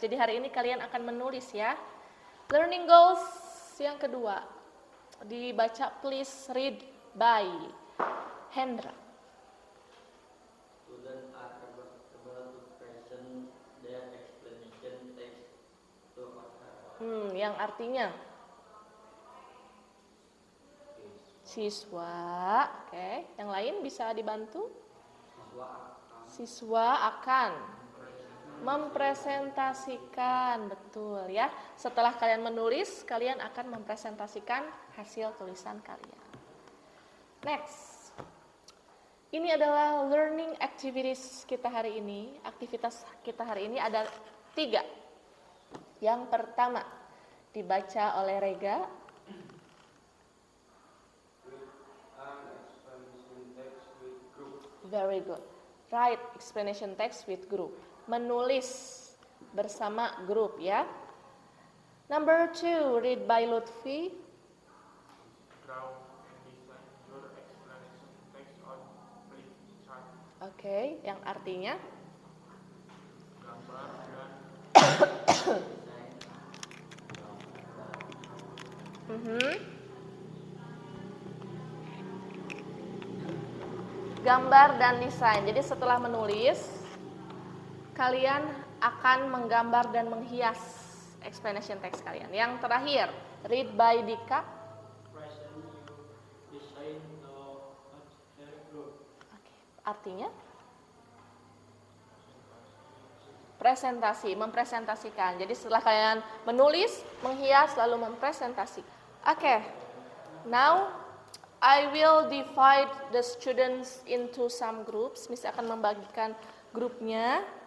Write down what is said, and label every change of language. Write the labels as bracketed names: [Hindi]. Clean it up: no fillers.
[Indonesian] Jadi hari ini kalian akan menulis ya. Learning goals yang kedua. Dibaca [English] please read by Hendra. Students are able to present their explanation text to others. [Indonesian] Yang artinya siswa, oke. Yang lain bisa dibantu? Siswa akan mempresentasikan, betul ya. Setelah kalian menulis, kalian akan mempresentasikan hasil tulisan kalian. Next. Ini adalah learning activities kita hari ini. Aktivitas kita hari ini ada 3. Yang pertama, dibaca oleh Rega. [English] Very good. Write explanation text with group. [Indonesian] Menulis bersama grup ya. [English] Number 2, read by Lutfi. Draw and design your explanation text on flip chart. [Indonesian] Oke, yang artinya Gambar dan gambar dan desain. Jadi setelah menulis, kalian akan menggambar dan menghias explanation text kalian. Yang terakhir, [English] read by Dika. Present you design the group. [Indonesian] Oke, artinya presentasi, mempresentasikan. Jadi setelah kalian menulis, menghias, lalu mempresentasi. [English] Oke, now I will divide the students into some groups. [Indonesian] Miss akan membagikan grupnya.